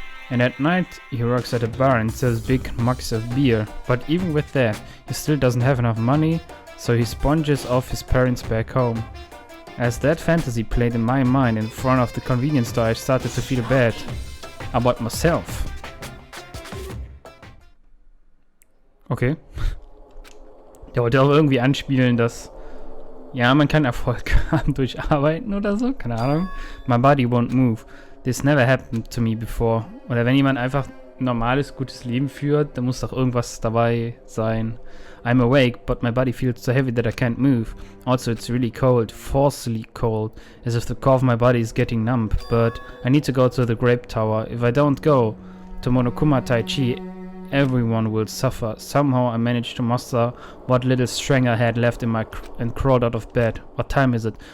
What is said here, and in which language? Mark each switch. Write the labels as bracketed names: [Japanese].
[English] And at night he works at a bar and sells big mugs of beer. But even with that, he still doesn't have enough money, so he sponges off his parents back home. As that fantasy played in my mind in front of the convenience store, I started to feel bad about myself. Okay. [German] Der wollte auch irgendwie anspielen, dass ja, man kann Erfolg haben durch Arbeiten oder so, keine Ahnung. [English] My body won't move. This never happened to me before. [German] Oder wenn jemand einfach ein normales, gutes Leben führt, dann muss doch irgendwas dabei sein. [English] I'm awake, but my body feels so heavy that I can't move. Also, it's really cold, forcefully cold, as if the core of my body is getting numb. But I need to go to the Grape Tower. If I don't go to Monokuma Taichi, everyone will suffer. Somehow I managed to muster what little strength I had left in and crawled out of bed. What time is it?